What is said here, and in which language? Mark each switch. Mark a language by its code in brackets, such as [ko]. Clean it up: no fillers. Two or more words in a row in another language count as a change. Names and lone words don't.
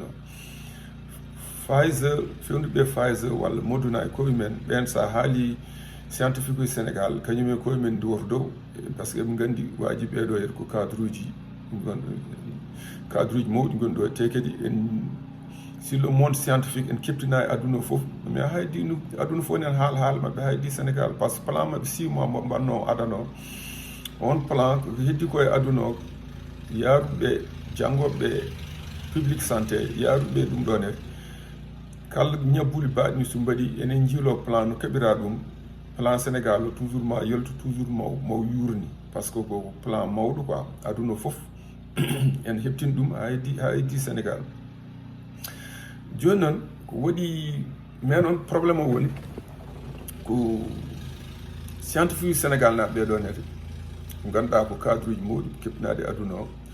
[ff] Pfizer fewnuɓe Pfizer walla Moderna e koye men ɓen sa haali scientifique uji Sénégal kañum e koye men duwoto dow [fr] par ce que [ff] ɓe nganndi waji ɓeɗo heɗ ko cadre uji mawɗi goni ɗo te kadi [fr] sur le monde scientifique [ff] en keptina e aduna fof mais haydi aduna fof nen haala maɓɓe haydi Sénégal [fr] par ce que [ff] plan maɓɓe 6 mois mo mbanno adano on plan ko heddi koye aduna o yaaruɓe janngoɓe [fr] public santé [ff] yaaruɓe ɗum ɗon e kala ñabbuli baaɗini so mbaɗi enen jiilo plan no keɓira ɗum plan Sénégal o toujours ma yaltu toujours maw yurni [fr] par ce que [ff] ko plan mawɗo quoi aduna fof en heɓtin ɗum ha heddi Sénégal. Joni noon ko waɗi mais noon probléme o woni ko scientifique Sénégal naɓe ɓeɗon hede ko ganduɗa ko cadre uji mawɗi keɓtinade aduna o